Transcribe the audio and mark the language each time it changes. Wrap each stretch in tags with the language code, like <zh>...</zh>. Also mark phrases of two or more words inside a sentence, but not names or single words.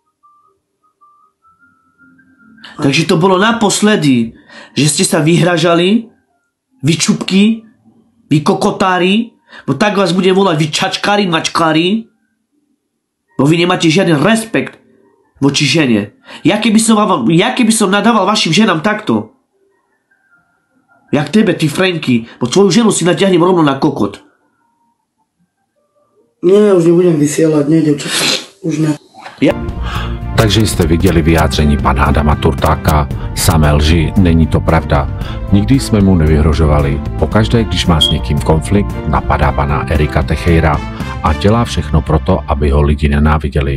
<sk>Takže to bolo naposledy, že ste sa vyhražali, vy čupky, vy kokotári, bo tak vás budem volať vy čačkári, mačkári, bo vy nemáte žiaden respekt voči žene. Ja keby som nadával vašim ženám takto, jak tebe, ty Franky, bo tvoju ženu si natiahnem rovno na kokot. Nie, už nebudem vysielať, nie, devčatá, už ne.</sk> <cs>Takže jste viděli vyjádření pana Adama Turtáka. Samé lži, není to pravda. Nikdy jsme mu nevyhrožovali. Pokaždé, když má s někým konflikt, napadá pana Erika Techejra a dělá všechno proto, aby ho lidi nenáviděli.</cs>